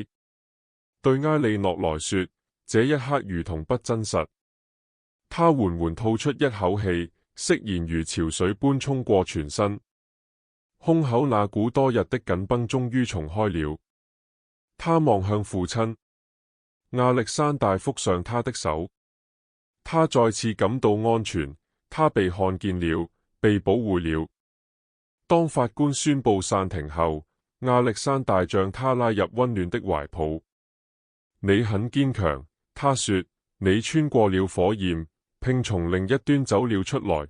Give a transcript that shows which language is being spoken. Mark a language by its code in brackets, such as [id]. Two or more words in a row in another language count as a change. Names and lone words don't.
[zh] 對埃莉諾來說，這一刻如同不真實。他緩緩吐出一口氣，釋然如潮水般衝過全身，胸口那股多日的緊繃終於重開了。他望向父親，亞歷山大覆上他的手，他再次感到安全，他被看見了，被保護了。當法官宣布散庭後，亞歷山大將他拉入溫暖的懷抱。你很堅強，他說，你穿過了火焰，並從另一端走了出來。